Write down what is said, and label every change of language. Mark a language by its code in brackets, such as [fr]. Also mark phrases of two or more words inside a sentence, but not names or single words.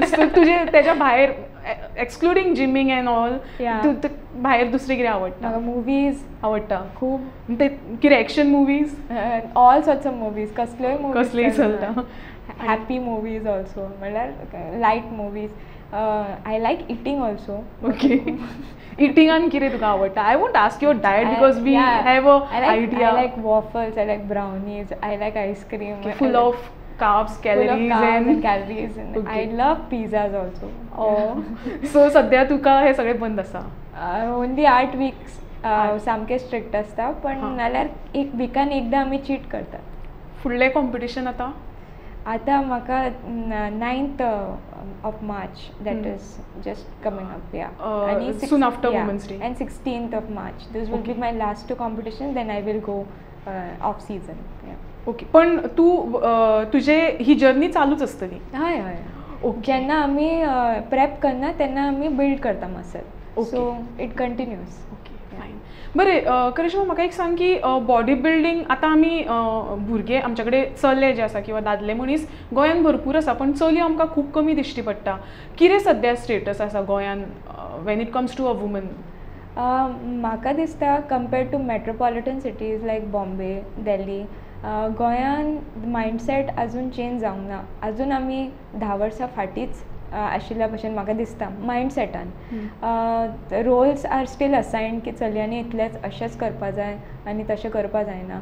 [kok] सो तुजे तेच्या भायर [en] excluding gyming and all [kok] भायर दुसरें कितें आवडटा? म्हाका मुवीज आवडटा खूब. ते कितें [en] action movies? all sorts of movies, [kok] कसलेय चलता. [en] happy movies also, म्हणल्यार light movies. I like eating also. ओके. [kok] इटिंगान कितें तुका आवडटा? [en] I won't ask your diet because we have a idea. I like waffles, I like brownies, I like ice cream. Full of carbs, calories and calories. And I love pizzas also. [kok] सो सध्या तुका हे सगळें बंद आसा? [en] only 8 weeks [kok] सामकें स्ट्रिक्ट आसता, पण नाल्यार एक विकान एकदां आमी चीट करतात. फुडलें कॉम्पिटिशन आतां? आतां म्हाका [en] 9th of March, that is just coming up, yeah. And soon after Women's Day. And 16th of March. This will be my last 2 competitions, then I will go off season. Yeah. [kok] ओके. पण तूं तुजे ही जर्नी चालूच आसतली? हय हय. जेन्ना आमी प्रेप करना तेन्ना आमी बिल्ड करता मसल, [en] so it continues. okay, fine. [kok] बरें करिश्मा, म्हाका एक सांग की [en] body building [kok] आतां आमी भुरगे आमचे कडेन चले जे आसा किंवा दादले मनीस गोंयान भरपूर आसा, पण चलयो आमकां खूब कमी दिश्टी पडटा. कितें सद्या स्टेटस आसा गोंयान [en] when it comes to a woman? [kok] म्हाका दिसता [en] compared to metropolitan cities like [kok] बॉम्बे, दिल्ली, गोंयान मायंडसेट आजून चेंज जावंक ना. आजून आमी 10 वर्सां फाटींच आशिल्ल्या भशेन म्हाका दिसता मायंडसेटान. [en] roles are still assigned [kok] की चलयांनी इतलेंच अशेंच करपा जाय आनी तशें करपा जायना.